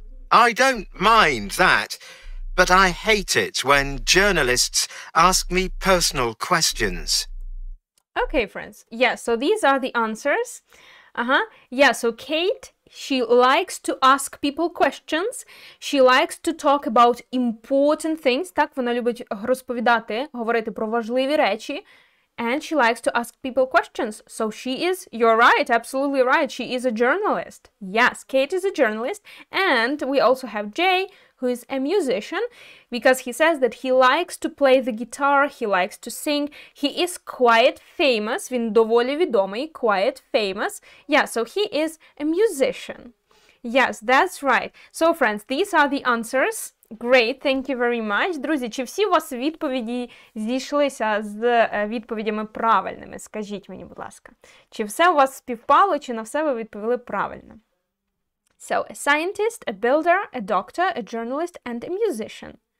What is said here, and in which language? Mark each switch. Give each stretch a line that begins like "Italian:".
English: I don't mind that, but I hate it when journalists ask me personal questions. Okay, friends. Yeah, so these are the answers. Yeah, so Kate, she likes to ask people questions. She likes to talk about important things.
Ukrainian: Так, вона любить розповідати, говорити про важливі речі.
English: And she likes to ask people questions. So she is, you're right, absolutely right, she is a journalist. Yes, Kate is a journalist. And we also have Jay, who is a musician, because he says that he likes to play the guitar, he likes to sing. He is quite famous.
Ukrainian: Він доволі відомий,
English: quite famous. Yeah, so he is a musician. Yes, that's right. So, friends, these are the answers. Great, thank you very much.
Ukrainian: Друзі, чи всі у вас відповіді зійшлися з відповідями правильними? Скажіть мені, будь ласка. Чи все у вас співпало, чи на все ви відповіли правильно?
English: So, a scientist, a builder, a doctor, a journalist, and a musician.